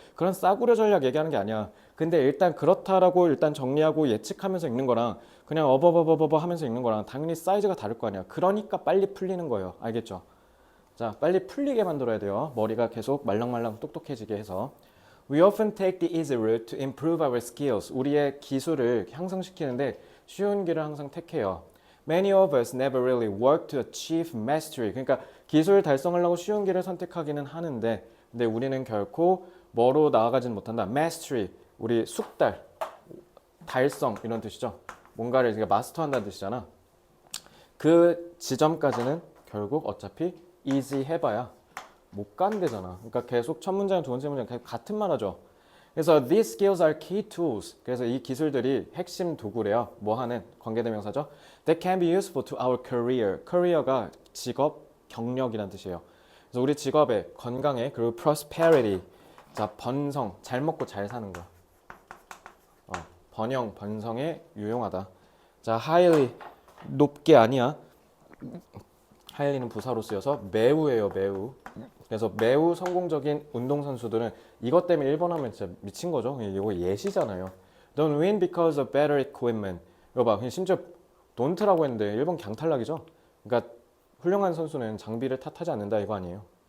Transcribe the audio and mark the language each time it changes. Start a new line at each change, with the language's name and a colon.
Korean: 그런 싸구려 전략 얘기하는 게 아니야. 근데 일단 그렇다라고 일단 정리하고 예측하면서 읽는 거랑 그냥 어버버버버버 하면서 읽는 거랑 당연히 사이즈가 다를 거 아니야. 그러니까 빨리 풀리는 거예요. 알겠죠? 자, 빨리 풀리게 만들어야 돼요. 머리가 계속 말랑말랑 똑똑해지게 해서.
English: We often take the easy route to improve our skills.
Korean: 우리의 기술을 향상시키는데 쉬운 길을 항상 택해요.
English: Many of us never really work to achieve mastery.
Korean: 그러니까 기술 달성하려고 쉬운 길을 선택하기는 하는데 근데 우리는 결코 뭐로 나아가지는 못한다.
English: Mastery.
Korean: 우리 숙달, 달성 이런 뜻이죠. 뭔가를 마스터한다는 뜻이잖아. 그 지점까지는 결국 어차피 easy 해봐야 못 간대잖아. 그러니까 계속 첫 문장, 두 번째 문장 계속 같은 말 하죠. 그래서
English: these skills are key tools.
Korean: 그래서 이 기술들이 핵심 도구래요. 뭐 하는 관계대명사죠.
English: That can be useful to our career.
Korean: career가 직업, 경력이란 뜻이에요. 그래서 우리 직업에, 건강에, 그리고 prosperity. 자, 번성, 잘 먹고 잘 사는 거야. 번영, 번성에 유용하다. 자, highly, 높게 아니야. highly는 부사로 쓰여서 매우예요, 매우. 그래서 매우 성공적인 운동선수들은 이것 때문에 1번 하면 진짜 미친 거죠. 이거 예시잖아요.
English: Don't win because of better equipment.
Korean: 이거 봐. 심지어 don't라고 했는데 1번 강탈락이죠. 그러니까 훌륭한 선수는 장비를 탓하지 않는다 이거 아니에요.